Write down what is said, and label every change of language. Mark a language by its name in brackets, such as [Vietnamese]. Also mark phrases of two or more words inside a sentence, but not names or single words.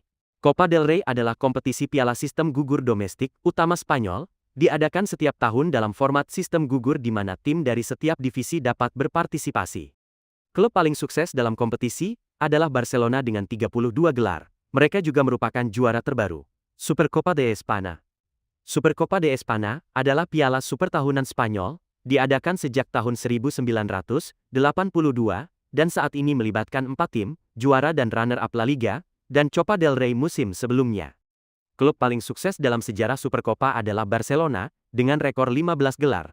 [Indonesian] Copa del Rey adalah kompetisi piala sistem gugur domestik utama Spanyol, diadakan setiap tahun dalam format sistem gugur di mana tim dari setiap divisi dapat berpartisipasi. Klub paling sukses dalam kompetisi adalah Barcelona dengan 32 gelar. Mereka juga merupakan juara terbaru. Supercopa de España. Supercopa de España adalah piala super tahunan Spanyol, diadakan sejak tahun 1982, dan saat ini melibatkan 4 tim, juara dan runner-up La Liga, dan Copa del Rey musim sebelumnya. Klub paling sukses dalam sejarah Supercopa adalah Barcelona, dengan rekor 15 gelar.